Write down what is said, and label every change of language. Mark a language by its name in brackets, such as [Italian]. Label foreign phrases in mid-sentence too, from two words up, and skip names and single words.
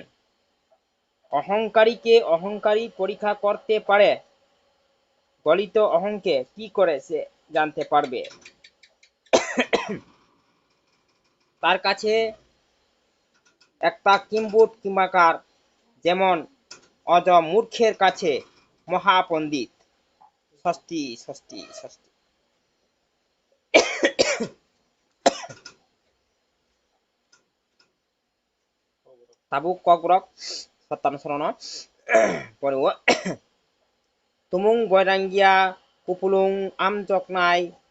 [Bangla] অহংকারীকে অহংকারী পরীক্ষা করতে পারে, গলিত অহংকে কি করে সে জানতে পারবে? তার কাছে একটা কিম্বুট কিমাকার যেমন অজ মূর্খের কাছে মহাপণ্ডিত। [Kok Borok] ষষ্ঠী ষষ্ঠী ষষ্ঠী tabuk kokrok satan srono poriwo tumung boiranggia kupulung amjoknai